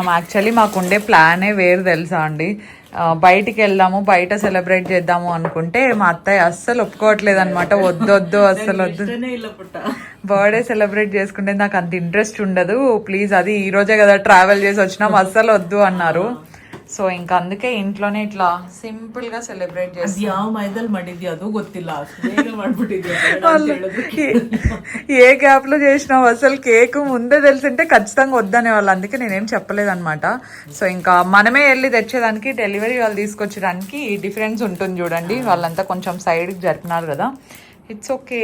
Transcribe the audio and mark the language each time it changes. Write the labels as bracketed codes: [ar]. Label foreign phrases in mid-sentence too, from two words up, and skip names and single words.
[te] యాక్చువల్లీ మాకుండే ప్లానే వేరు తెలుసా అండి, బయటికి వెళ్దాము బయట సెలబ్రేట్ చేద్దాము అనుకుంటే మా అత్తయ్య అస్సలు ఒప్పుకోవట్లేదు అనమాట. వద్దు అస్సలు వద్దు, [en] birthday celebrate [te] చేసుకుంటే నాకు అంత ఇంట్రెస్ట్ ఉండదు ప్లీజ్, అది ఈ రోజే కదా ట్రావెల్ చేసి వచ్చినాం, అస్సలు వద్దు అన్నారు. సో ఇంక ಅದಕ್ಕೆ ಇಂಟ್లోనే ఇట్లా సింపుల్ గా సెలబ్రేట్ చేస్తాం. [kn] ಯಾವ ಮೈದಲ್ಲಿ ಮಾಡಿದ್ಯಾ ಅದು ಗೊತ್ತಿಲ್ಲ, ಬೇಗ ಮಾಡ್ಬಿಟ್ಟಿದ್ಯಾ. [te] ఏ గ్యాప్ లో చేసినావు అసలు, కేక్ ముందే తెలిసింటే ఖచ్చితంగా వద్దనే వాళ్ళు, అందుకే నేనేం చెప్పలేదు అనమాట. సో ఇంకా మనమే వెళ్ళి తెచ్చేదానికి డెలివరీ వాళ్ళు తీసుకొచ్చడానికి డిఫరెన్స్ ఉంటుంది చూడండి. వాళ్ళంతా కొంచెం సైడ్ కి జరిపినారు కదా, [en] it's okay.